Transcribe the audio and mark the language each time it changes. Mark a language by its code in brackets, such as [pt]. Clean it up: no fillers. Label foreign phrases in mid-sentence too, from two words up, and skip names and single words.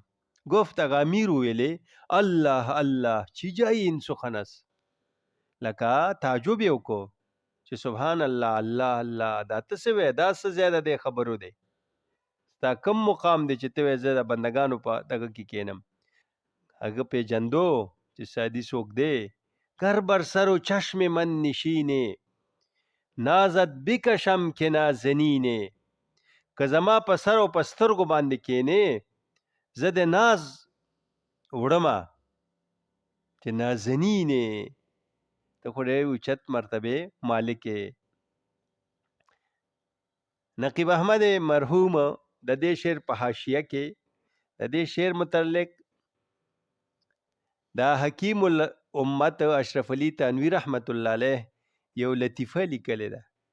[fa] گفت اغا امیر ویلې الله الله چی جایی این سخن است. [ps] لکه تعجب یې وکړو چې [ar] سبحان الله [ps] الله الله دا ته څه وایې دا څه زیاده دی خبرو دی ستا کم مقام دی چې ته وایې زه د بندګانو په دغه کې کېنم. هغه پیژندو چې سادي څوک دی. [fa] گر بر سر و چشم من نشینه نازت بکشم که نازنینه. [ps] که زما په سر او په سترګو باندې کېنې زه د ناز وړمه چې نازنینې ته خو ډېر اوچت مرتبې مالک یې. نقیب احمد مرحوم د دې شعر په حاشیه کې د دې شعر متعلق دا حکیم الامت اشرف علي تنویر [ar] رحمت الله علیه [ps] یو لطیفه لیکلې ده.